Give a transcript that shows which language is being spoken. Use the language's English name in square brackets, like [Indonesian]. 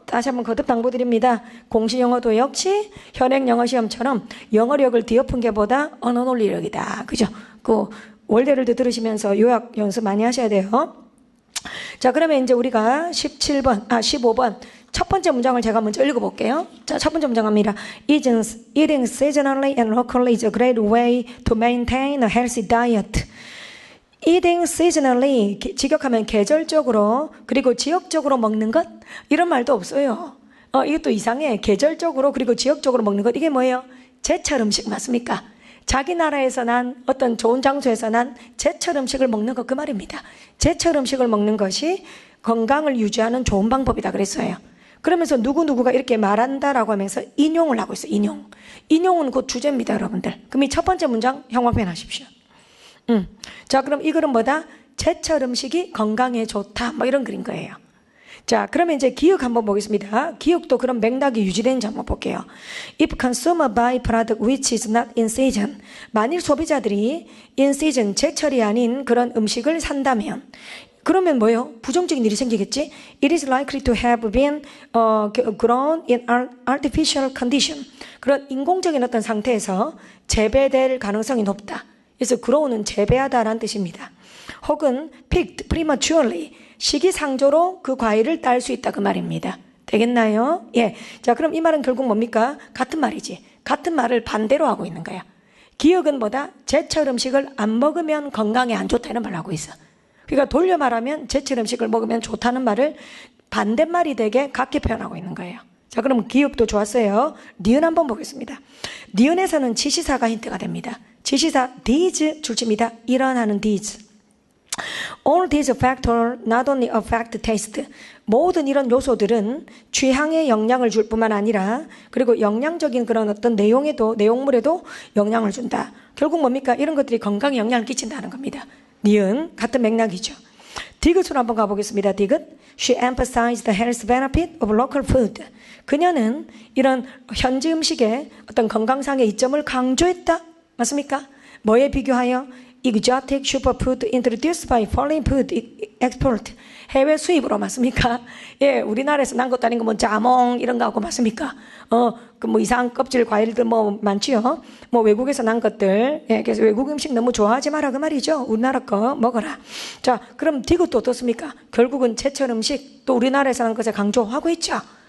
[Korean] 다시 한번 거듭 당부드립니다. 공시 영어도 역시 현행 영어 시험처럼 영어력을 뒤엎은 게 보다 언어 논리력이다. 그죠? 그 월대를 들으시면서 요약 연습 많이 하셔야 돼요. 자, 그러면 이제 우리가 15번 첫 번째 문장을 제가 먼저 읽어볼게요. 자, 첫 번째 문장 갑니다. [English] Eating seasonally and locally is a great way to maintain a healthy diet. Eating seasonally, [Korean] 직역하면 계절적으로, 그리고 지역적으로 먹는 것? 이런 말도 없어요. 이것도 이상해. 계절적으로, 그리고 지역적으로 먹는 것. 이게 뭐예요? 제철 음식 맞습니까? 자기 나라에서 난 어떤 좋은 장소에서 난 제철 음식을 먹는 것 그 말입니다. 제철 음식을 먹는 것이 건강을 유지하는 좋은 방법이다 그랬어요. 그러면서 누구누구가 이렇게 말한다라고 하면서 인용을 하고 있어요. 인용은 곧 주제입니다, 여러분들. 그럼 이 첫 번째 문장 형광펜 하십시오. 자, 그럼 이 글은 뭐다? 제철 음식이 건강에 좋다. 뭐 이런 글인 거예요. 자, 그러면 이제 기역 한번 보겠습니다. 기역도 그런 맥락이 유지되는지 한번 볼게요. [English] If consumer buy product which is not in season. [Korean] 만일 소비자들이 [English] in season, [Korean] 제철이 아닌 그런 음식을 산다면 그러면 뭐예요? 부정적인 일이 생기겠지? [English] It is likely to have been grown in artificial condition. [Korean] 그런 인공적인 어떤 상태에서 재배될 가능성이 높다. 그래서 grow는 재배하다라는 뜻입니다. 혹은 [English] picked prematurely, [Korean] 시기상조로 그 과일을 딸 수 있다 그 말입니다. 되겠나요? 예. 자, 그럼 이 말은 결국 뭡니까? 같은 말이지. 같은 말을 반대로 하고 있는 거야. 기역은 뭐다? 제철 음식을 안 먹으면 건강에 안 좋다 이런 말을 하고 있어. 그러니까 돌려 말하면 제철 음식을 먹으면 좋다는 말을 반대말이 되게 같게 표현하고 있는 거예요. 자, 그럼 기역도 좋았어요. 니은 한번 보겠습니다. 니은에서는 지시사가 힌트가 됩니다. 지시사 these 줄칩니다. 일어나는 [English] these. All these factors not only affect taste. [Korean] 모든 이런 요소들은 취향에 영향을 줄 뿐만 아니라 그리고 영양적인 그런 어떤 내용물에도 영향을 준다. 결국 뭡니까? 이런 것들이 건강에 영향을 끼친다는 겁니다. 니은 같은 맥락이죠. 디귿으로 한번 가보겠습니다. 디귿. [English] She emphasized the health benefit of local food. [Korean] 그녀는 이런 현지 음식의 어떤 건강상의 이점을 강조했다. 맞습니까? 뭐에 비교하여? [English] Exotic superfood introduced by foreign food export. [Korean] 해외 수입으로 맞습니까? 예, 우리나라에서 난 것도 아닌 거 뭐 자몽 이런 거 하고 맞습니까? 그 뭐 이상한 껍질 과일들 뭐 많지요. 뭐 외국에서 난 것들. 예, 그래서 외국 음식 너무 좋아하지 마라 그 말이죠. 우리나라 거 먹어라. 자, 그럼 디귿도 어떻습니까? 결국은 제철 음식 또 우리나라에서 난 것을 강조하고 있죠.